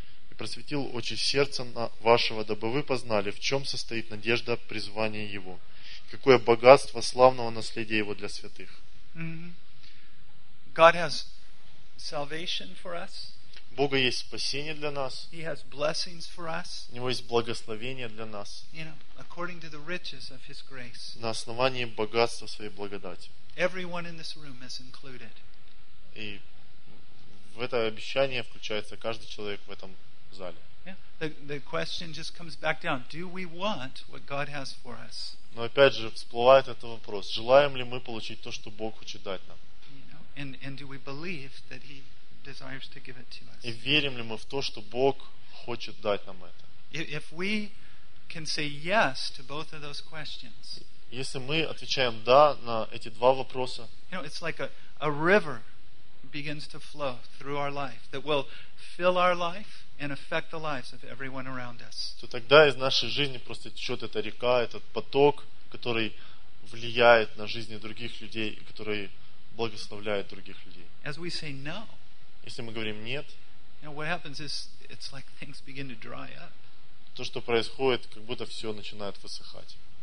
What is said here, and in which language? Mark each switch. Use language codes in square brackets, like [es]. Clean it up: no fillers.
[ru] И просветил очи сердца вашего, дабы вы познали, в чем состоит надежда призвания Его, какое богатство славного наследия Его для святых. [en] God has salvation for us. [ru] У Бога есть спасение для нас. [en] He has blessings for us. [ru] У Него есть благословение для нас. [en] You know, according to the riches of His grace. [ru] На основании богатства Своей благодати. [en] Everyone in this room is included. [ru] И в это обещание включается каждый человек в этом зале. [en] The question just comes back down. Do we want what God has for us? [ru] Но опять же всплывает этот вопрос. Желаем ли мы получить то, что Бог хочет дать нам? [en] And do we believe that He desires to give it to us. [ru] И верим ли мы в то, что Бог хочет дать нам это? [en] If we can say yes to both of those questions. [ru] Если мы отвечаем да на эти два вопроса. [en] You know, it's like a river begins to flow through our life that will fill our life and affect the lives of everyone around us. [ru] То тогда из нашей жизни просто течет эта река, этот поток, который влияет на жизни других людей и который благословляет других людей. [en] As we say no. [ru] Если мы говорим нет, то, что происходит, как будто все начинает высыхать.